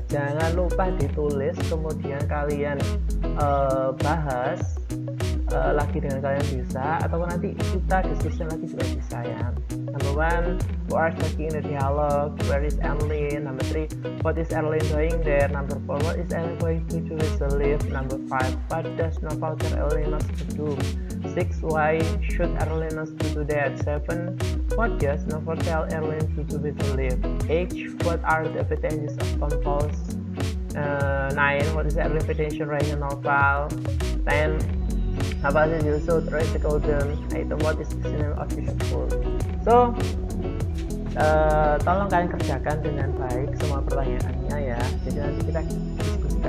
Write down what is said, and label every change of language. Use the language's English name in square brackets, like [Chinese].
[Indonesian] Jangan lupa ditulis, kemudian kalian bahas lagi dengan kalian bisa, atau nanti kita diskusi lagi juga bisa ya. [English] Number 1, who are talking in the dialogue, where is Erlin? Number 3, what is Erlin doing there? Number 4, what is Erlin going to do with the lift? Number 5, what does Noval tell Erlin not to do? 6, why should Erlin not to do that? 7, what does Noval tell Erlin to do with the lift? 8, what are the advantages of compost? 9, what is Erlin potential right in Noval? 10, Noval is also theoretical term. 8, what is the name of the school? [Indonesian] So tolong kalian kerjakan dengan baik semua pertanyaannya ya. Jadi nanti kita diskusi